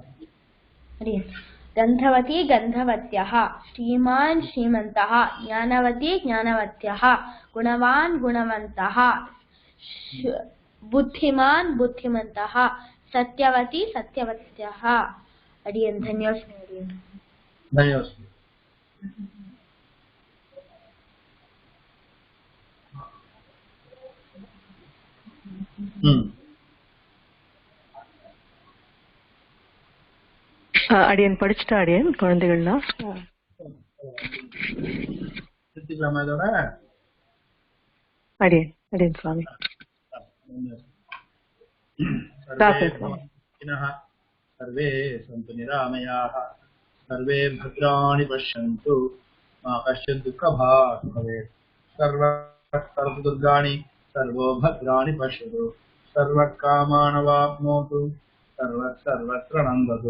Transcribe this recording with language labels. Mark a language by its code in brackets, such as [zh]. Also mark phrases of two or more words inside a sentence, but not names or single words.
[sa] गन्धवती गन्धवत्यः, श्रीमान् श्रीमन्तः, ज्ञानवती ज्ञानवत्यः, गुणवान् गुणवन्तः, बुद्धिमान् बुद्धिमन्तः, सत्यवती सत्यवत्यः। अडियन् धन्यवादः। धन्यवादः। [ta] அடியன் படிச்சுட்டா அடியன் குழந்தைகள்லாம் அடியன் அடியன் சுவாமி. [sa] सर्वे सन्तु निरामयाः, सर्वे भद्राणि पश्यन्तु, मा कश्चित् दुःखभाग् भवेत्। सर्वत्र दुर्गाणि सर्वो भद्राणि पश्यतु, सर्वकामानवाप्नोतु, सर्वत्र नन्दतु।